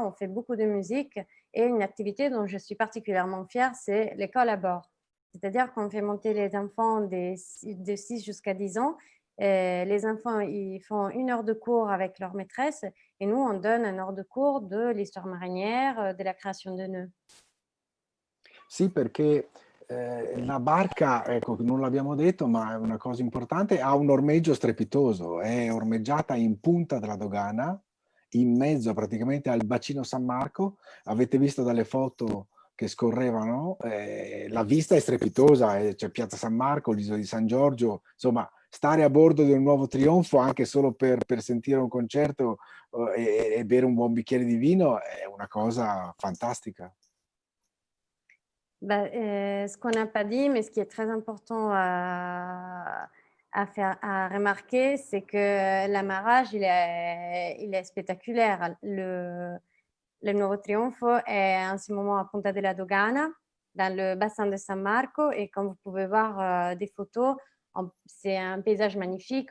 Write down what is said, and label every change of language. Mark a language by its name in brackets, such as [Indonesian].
[French] On fait beaucoup de musique. Et une activité dont je suis particulièrement fière, c'est l'école à bord. C'est-à-dire qu'on fait monter les enfants de 6 jusqu'à 10 ans. Et les enfants, ils font 1 heure de cours avec leur maîtresse et nous, on donne 1 heure de cours de l'histoire marinière, de la création de nœuds. [Italian] Sì, perché la barca, ecco, non l'abbiamo detto, ma è una cosa importante, ha un ormeggio strepitoso, è ormeggiata in punta della dogana, in mezzo praticamente al bacino San Marco. Avete visto dalle foto che scorrevano, la vista è strepitosa, c'è Piazza San Marco, l'isola di San Giorgio, insomma, stare a bordo di un nuovo trionfo anche solo per sentire un concerto e bere un buon bicchiere di vino è una cosa fantastica. [French] Bah, ce qu'on n'a pas dit, mais ce qui est très important à remarquer, c'est que l'amarrage, il est spectaculaire. Le Nuovo Trionfo est en ce moment à Punta della Dogana, dans le bassin de San Marco, et comme vous pouvez voir des photos, c'est un paysage magnifique.